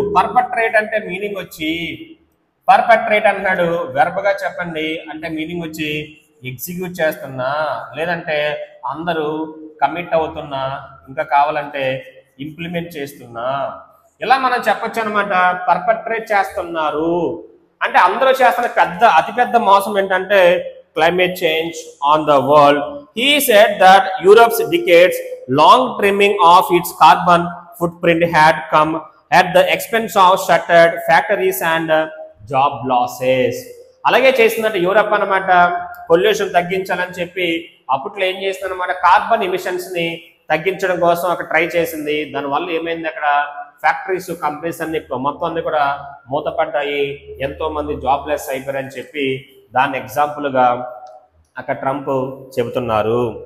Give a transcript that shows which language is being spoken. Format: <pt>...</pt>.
<te>పర్పట్రేట్ అంటే మీనింగ్ వచ్చి పర్పట్రేట్ అన్నాడు వెర్బ్ గా చెప్పండి అంటే మీనింగ్ వచ్చి ఎగ్జిక్యూట్ చేస్తున్నా లేదంటే అందరూ కమిట్ అవుతున్నా ఇంకా కావాలంటే ఇంప్లిమెంట్ చేస్తున్నా ఇలా మనం చెప్పొచ్చు అనమాట. పర్పట్రేట్ చేస్తున్నారు అంటే అందరూ చేస్తున్న అతిపెద్ద మోసం ఏంటంటే</te> <en>climate change on the world. He said that Europe's decades long trimming of its carbon footprint had come at the expense of shuttered factories and job losses.</en> <te>అలాగే చేసిందంటే యూరప్ అన్నమాట పొల్యూషన్ తగ్గించాలని చెప్పి అప్పట్లో ఏం చేసిందన్నమాట కార్బన్ ఎమిషన్స్ ని తగ్గించడం కోసం అక్కడ ట్రై చేసింది. దానివల్ల ఏమైంది అక్కడ ఫ్యాక్టరీస్ కంపెనీస్ అన్ని మొత్తం అన్ని కూడా మూతపడ్డాయి, ఎంతో మంది జాబ్లెస్ అయిపోయారని చెప్పి దాని ఎగ్జాంపుల్ గా అక్కడ ట్రంప్ చెబుతున్నారు.</te>